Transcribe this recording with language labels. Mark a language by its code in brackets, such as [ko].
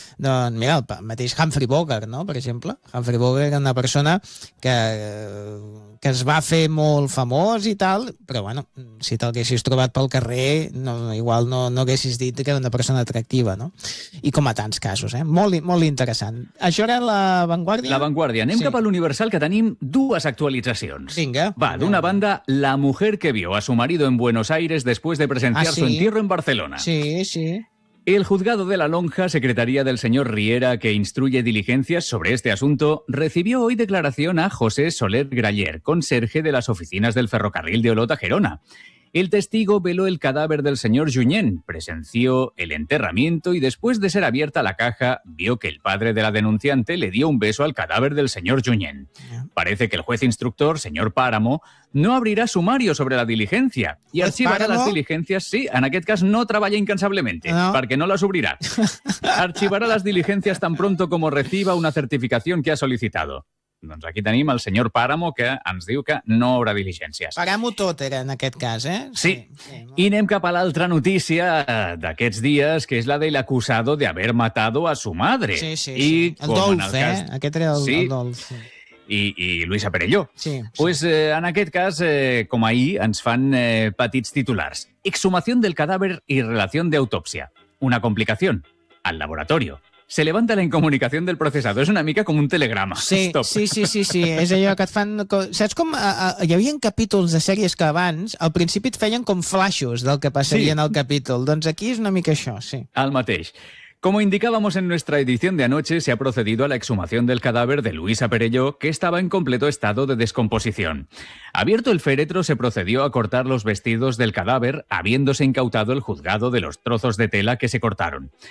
[ca] Doncs mira, el mateix Humphrey Bogart, no?, per exemple. Humphrey Bogart era una persona que es va fer molt famós i tal, però, bueno, si t'haguessis trobat pel carrer, no, igual no haguessis dit que era una persona atractiva, no? I com a tants casos, eh? Molt, molt interessant. Això era La Vanguardia? La Vanguardia. Anem, sí, cap a l'Universal, que tenim dues actualitzacions. Vinga. Va, d'una banda, [es] La mujer que vio a su marido en Buenos Aires después de presenciar su entierro en Barcelona. Sí, sí. El juzgado de la lonja, secretaría del señor Riera, que instruye diligencias sobre este asunto, recibió hoy declaración a José Soler Graller, conserje de las oficinas del ferrocarril de Olot a Gerona. El testigo veló el cadáver del señor Junyent, presenció el enterramiento y después de ser abierta la caja, vio que el padre de la denunciante le dio un beso al cadáver del señor Junyent. Parece que el juez instructor, señor Páramo, no abrirá sumario sobre la diligencia y archivará las diligencias. Sí, en aquel caso no trabaja incansablemente, no, porque no las abrirá. Archivará las diligencias tan pronto como reciba una certificación que ha solicitado. [ca] Doncs aquí tenim el senyor Páramo, que ens diu que no haurà diligències. Paguem-ho tot, era, en aquest cas, eh? Sí. I anem cap a l'altra notícia d'aquests dies, que és la del [es] acusado de haver matado a su madre. [ca] Sí, sí, sí. El Dolf, eh? Aquest era el Dolf. Sí. I Luisa Perelló. Sí. Pues en aquest cas, com ahir, ens fan petits titulars. [es] Exhumación del cadáver y relación de autopsia. Una complicación. Al laboratorio. Se levanta la incomunicación del procesado. [ca] És una mica com un telegrama. Sí, sí. És allò que et fan... Saps com... hi havia capítols de sèries que abans, al principi et feien com flashos del que passaria, sí, en el capítol. Doncs aquí és una mica això, sí. El mateix. [es] Como indicábamos en nuestra edición de anoche, se ha procedido a la exhumación del cadáver de Luisa Perelló, que estaba en completo estado de descomposición. Abierto el féretro, se procedió a cortar los vestidos del cadáver, habiéndose incautado el juzgado de los trozos de tela que se cortaron.